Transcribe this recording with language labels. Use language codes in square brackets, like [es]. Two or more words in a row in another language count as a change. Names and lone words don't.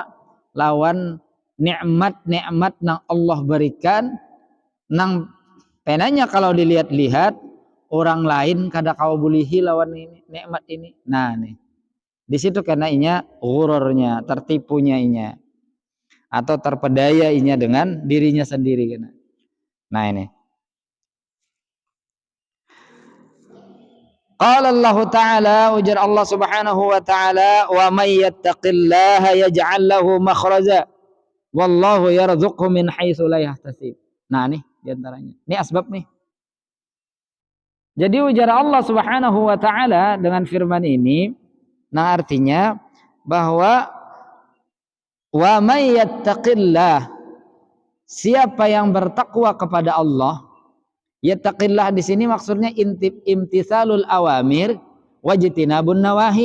[bjn] Lawan nikmat-nikmat yang Allah berikan, nang penanya kalau dilihat-lihat orang lain kada kau bolehi lawan ini nikmat ini. Nah, nih. Di situ karena inya ghururnya, tertipunya inya. Atau terpedaya inya dengan dirinya sendiri kena. Nah, ini. [ar] قال الله تعالى, ujar Allah سبحانه وتعالى، ومن يتق الله يجعل له مخرجا والله يرزقه من حيث لا يحتسب. [id] Nah, nih di antaranya. Ini asbab nih. Jadi ujar Allah [ar] سبحانه وتعالى [id] dengan firman ini, nah artinya bahwa [ar] ومن يتق الله, [id] siapa yang bertakwa kepada Allah. Yattaqillah di sini maksudnya [ar] امتثال الأوامر واجتناب النواهي.